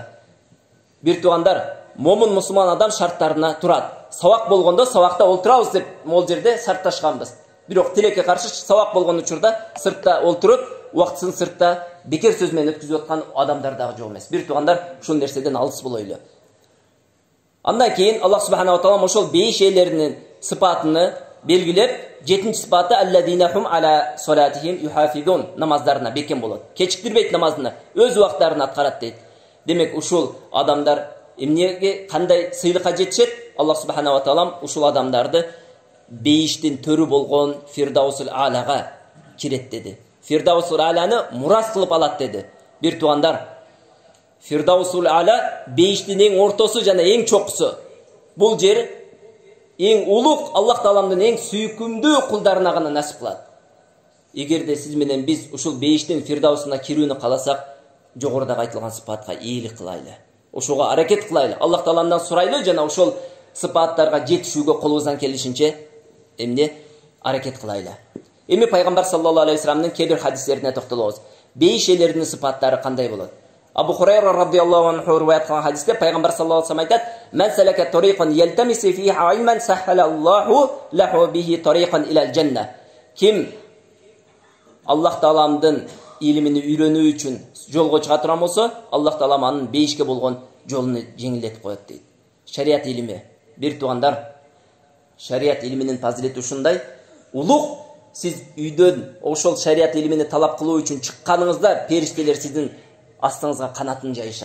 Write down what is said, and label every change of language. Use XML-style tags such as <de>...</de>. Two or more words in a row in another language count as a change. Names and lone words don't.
<ky>Бир туугандар, момун мусулман адам шарттарына турат. Сабак болгондо сабакта олтурабыз деп могул жерде шартташканбыз. Бирок тилекке каршы сабак болгон учурда сыртта олтуруп, убактысын сыртта бекер сөз менен өткүзүп аткан адамдар дагы жок эмес. Бир туугандар, ушул нерседен алыс болойлу. Андан кийин</ky> <ar>الله سبحانه وتعالى</ar> <ky>ошол бейиш ээлеринин сыпатыны белгилеп, 7-чи сыпаты</ky> <ar>الذين هم على صلاتهم يحافظون,</ar> <ky>намаздарына бекем болот. Кечиктирбейт намазын, өз убактарын аткарат дейт. Демек ушул адамдар эмнеге кандай сыйлыкка жетишет?</ky> <ar>الله سبحانه وتعالى</ar> <ky>ушул адамдарды бейиштин төрү болгон Фирдаусул Алага кирет деди. Фирдаусул Аланы мурас кылып алат деди. Бир туугандар, Фирдаусул Ала бейиштин эң ортосу жана эң чокусу. Бул жер эң улук Аллах Тааламдын эң сүйкүмдүү кулдарына гана насип кылат. Эгерде сиз менен биз ушул бейиштин Фирдаусуна кирүүнү каласак, жогоруда айтылган сыпатка ийгилик кылайлы. Ошого аракет кылайлы. Аллах Тааламдан сурайлы жана ошол сыпаттарга жетишүүгө колубуздан келишинче эмне аракет кылайлы. Эми пайгамбар</ky> <ar>صلى الله عليه وسلم</ar> <ky>кээ бир хадистерине токтолобуз. Бейиш ээлеринин сыпаттары кандай болот? Абу Хурайра</ky> <ar>رضي الله عنه</ar> <ky>риваят кылган хадисте пайгамбар</ky> <ar>صلى الله عليه وسلم</ar> <ky>айтат:</ky> <ar>"من سلك طريقا يلتمس فيه علما سهل الله له به طريقا إلى الجنة."</ar> <ky>Ким Аллах Тааламдын илимини үйрөнүү үчүн жолго чыга турган болсо, Аллах Таалам анын бейишке болгон жолуну жеңилдетип коет дейт. Шариат илими, бир туугандар, шариат илиминин фазилети ушундай. Улук сиз үйдөн ошол шариат илимини талап кылуу үчүн чыкканыңызда периштелер сиздин астыңызга канатын жайышат.</ky>